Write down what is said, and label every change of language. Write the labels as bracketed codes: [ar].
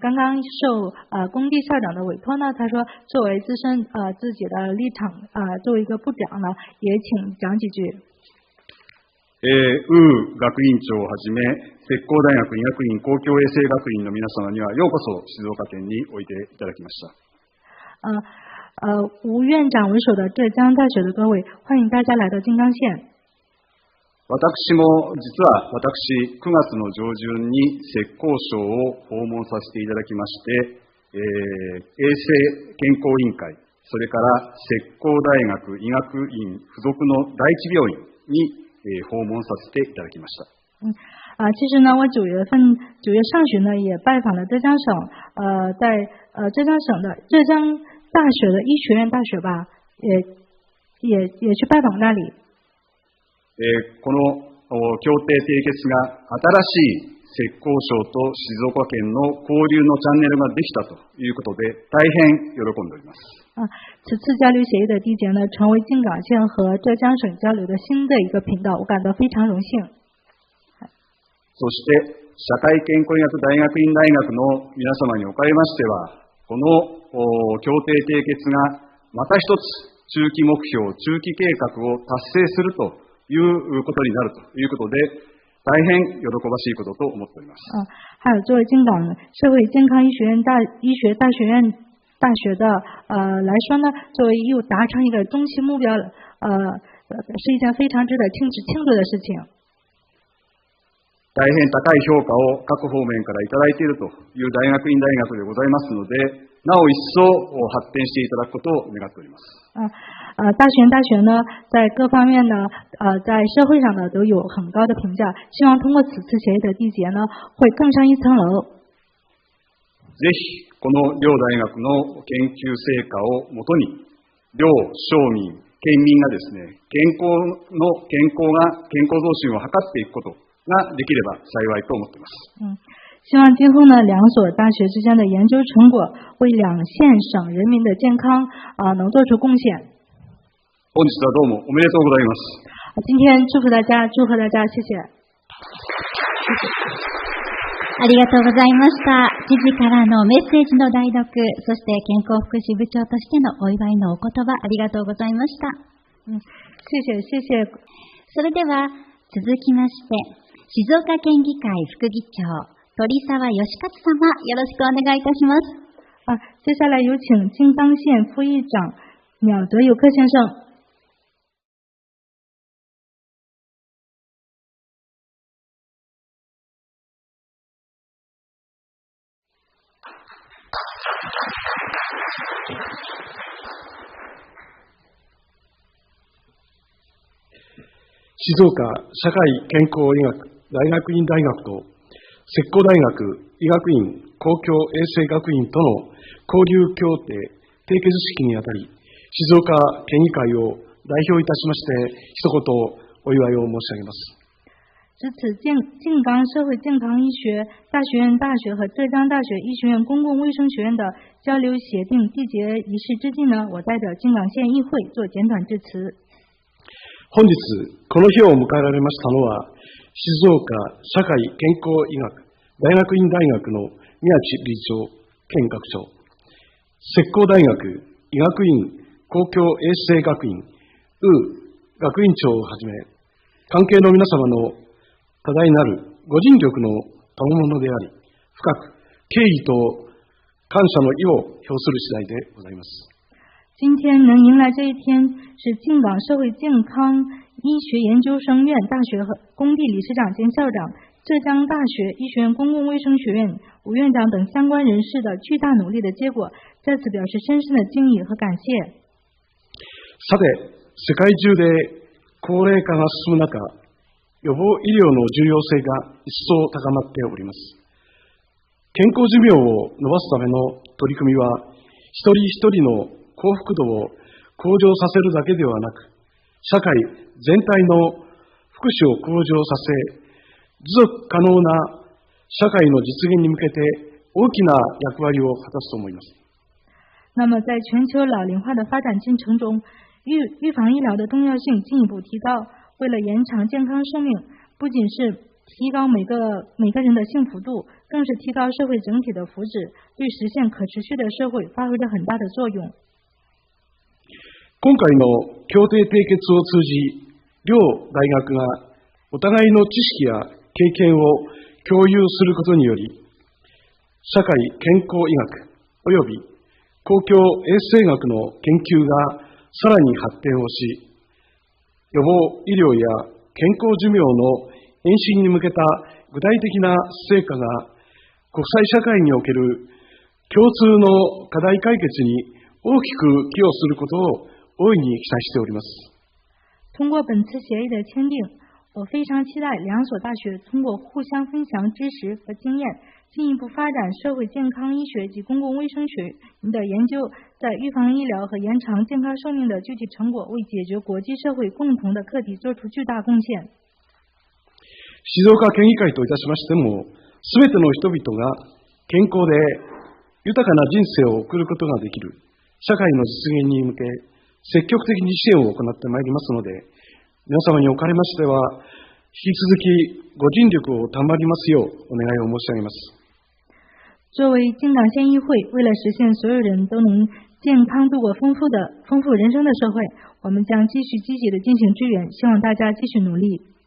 [zh] 刚刚受工地校长的委托呢，他说作为自身自己的立场作为一个部长呢，也请讲几句。 [ja] 学院長をはじめ、浙江大学医学院公共衛生学院の皆様にはようこそ静岡県においでいただきました。 [zh] 吴院長为首的浙江大学的各位，欢迎大家来到靖港县。 [ja] 私も実は9月の上旬に浙江省を訪問させていただきまして、衛生健康委員会、それから浙江大学医学院附属の第一病院に訪問させていただきました。 [zh] 其实呢，我9月上旬呢，也拜访了浙江省，在浙江省的浙江大学的医学院大学吧，也去拜访那里。 [ja] この協定締結が新しい浙江省と静岡県の交流のチャンネルができたということで、大変喜んでおります。 [zh] 此次交流协议的缔结呢，成为靖港县和浙江省交流的新的一个频道，我感到非常荣幸。 [ja] そして社会健康医学大学院大学の皆様におかれましては、この協定締結がまた一つ中期目標、中期計画を達成するということになるということで、大変喜ばしいことと思っております。 [zh] 还有作为靖港社会健康医学大学院大学的来说呢，作为又达成一个中期目标，是一件非常值得庆祝的事情。 [ja] 大変高い評価を各方面からいただいているという大学院大学でございますので、なお一層発展していただくことを願っております。 [zh] 大学呢，在各方面呢，在社会上呢都有很高的评价，希望通过此次协议的缔结呢，会更上一层楼。 [ja] ぜひこの両大学の研究成果をもとに、両庶民、県民がですね、健康増進を図っていくことができれば幸いと思っています。 [zh] 希望今后呢，两所大学之间的研究成果为两县省人民的健康能做出贡献。 [ja] 本日はどうもおめでとうございます。 [zh] 今天祝贺大家，谢谢。 [ja] ありがとうございました。知事からのメッセージの代読、そして健康福祉部長としてのお祝いのお言葉、ありがとうございました。 [zh] 谢谢。 [ja] それでは続きまして、静岡県議会副議長、鳥沢義勝様、よろしくお願いいたします。 [zh] 接下来有请靖港县副议长鸟德友克先生。 [ja] 静岡社会健康医学大学院大学と浙江大学医学院公共衛生学院との交流協定締結式にあたり、静岡県議会を代表いたしまして一言お祝いを申し上げます。 [zh] 值此静冈社会健康医学大学院大学和浙江大学医学院公共卫生学院的交流协定缔结仪式之际呢，我代表静冈县议会做简短致辞。 [ja] 本日この日を迎えられましたのは、静岡社会健康医学大学院大学の宮地理事長兼学長、浙江大学医学院公共衛生学院学院長をはじめ、関係の皆様の多大なるご尽力の賜物であり、深く敬意と感謝の意を表する次第でございます。 [zh] 今天能迎来这一天，是静冈社会健康医学研究生院大学和工地理事长兼校长、浙江大学医学院公共卫生学院吴院长等相关人士的巨大努力的结果，在此表示深深的敬意和感谢。 [ja] さて、世界中で高齢化が進む中、予防医療の重要性が一層高まっております。健康寿命を伸ばすための取り組みは、一人一人の幸福度を向上させるだけではなく、社会全体の福祉を向上させ、持続可能な社会の実現に向けて大きな役割を果たすと思います。 [zh] 那么在全球老龄化的发展进程中，预防医疗的重要性进一步提高。为了延长健康生命，不仅是提高每个人的幸福度，更是提高社会整体的福祉，对实现可持续的社会发挥着很大的作用。 [ja] 今回の協定締結を通じ、両大学がお互いの知識や経験を共有することにより、社会健康医学及び公共衛生学の研究がさらに発展をし、予防医療や健康寿命の延伸に向けた具体的な成果が国際社会における共通の課題解決に大きく寄与することを大いに期待しております。 [zh] 通过本次协议的签订，我非常期待两所大学通过互相分享知识和经验，进一步发展社会健康医学及公共卫生学的研究，在预防医疗和延长健康寿命的具体成果，为解决国际社会共同的课題做出巨大贡献。 [ja] 静岡県議会といたしましても、すべての人々が健康で豊かな人生を送ることができる社会の実現に向け、積極的に支援を行ってまいりますので、皆様におかれましては、引き続きご尽力を賜りますようお願いを申し上げます。 [zh] 作为静冈县议会，为了实现所有人都能健康度过丰富人生的社会，我们将继续积极的进行支援，希望大家继续努力。